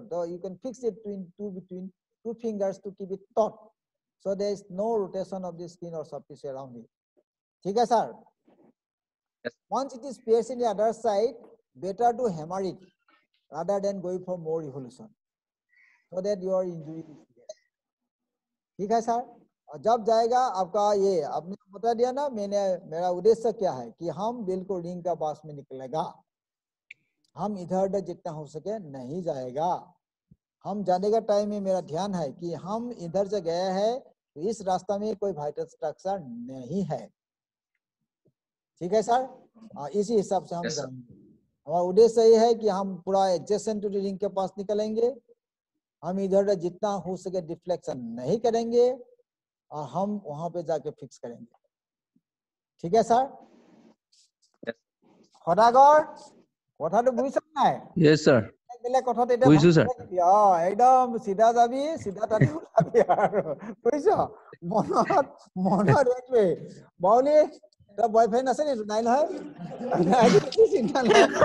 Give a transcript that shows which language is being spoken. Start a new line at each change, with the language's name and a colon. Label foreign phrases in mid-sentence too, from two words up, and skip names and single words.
English: So you can fix it between two fingers to keep it taut. So there is no rotation of the skin or soft tissue around it. Okay, sir? Yes. Once it is pierced in the other side, better to hammer it rather than going for more revolution. So that your injury is there. Okay, sir?
Hindi: जब जाएगा आपका ये आपने बता दिया ना मेरा उद्देश्य क्या है कि हम बिल्कुल रिंग का पास में निकलेगा हम इधर उधर जितना हो सके नहीं जाएगा हम जाने का टाइम में मेरा ध्यान है कि हम इधर से गए हैं तो इस रास्ता में कोई
English: vital structure
Hindi: नहीं है ठीक है सर, इसी हिसाब से हम
English: Yes, sir.
Hindi: करेंगे। हमारा उद्देश्य ये है कि हम पूरा
English: adjacent to the ring
Hindi: के पास निकलेंगे, हम इधर उधर जितना हो सके डिफ्लेक्शन नहीं करेंगे और हम वहां पे जाके फिक्स करेंगे। ठीक है सर?
English: Yes.
Assamese: সদাগৰ কথাটো বুজিছ নাই?
English: Yes, sir.
Assamese: বেলেগ কথাটো এটা বুজিছো, sir. একদম চিধা যাবি, চিধা তাতে ওলাবি আৰু বুজিছ? মনত এইটোৱে। বাউলি তোৰ বয়ফ্ৰেণ্ড আছে নেকি? নাই নহয়? নাই যদি চিন্তা নাই।